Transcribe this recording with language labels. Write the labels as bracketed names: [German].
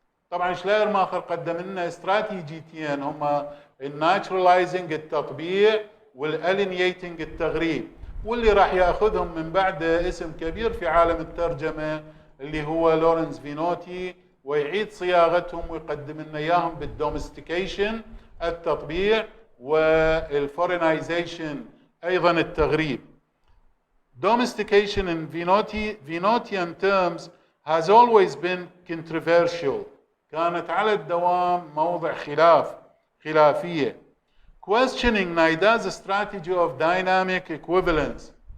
[Arabic] طبعا شلايرماخر قدم لنا استراتيجيتين هما الناتشراليزنج التطبيع والالينييتنج التغريب، واللي راح ياخذهم من بعد اسم كبير في عالم الترجمه اللي هو لورنس فينوتي، ويعيد صياغتهم ويقدم لنا اياهم بالدومستيكيشن التطبيع والفورينايزيشن ايضا التغريب. [English] Domestication in Vinotian terms has always been controversial. [Arabic] كانت على الدوام موضع خلافية. [English] Questioning Naida's strategy of dynamic equivalence.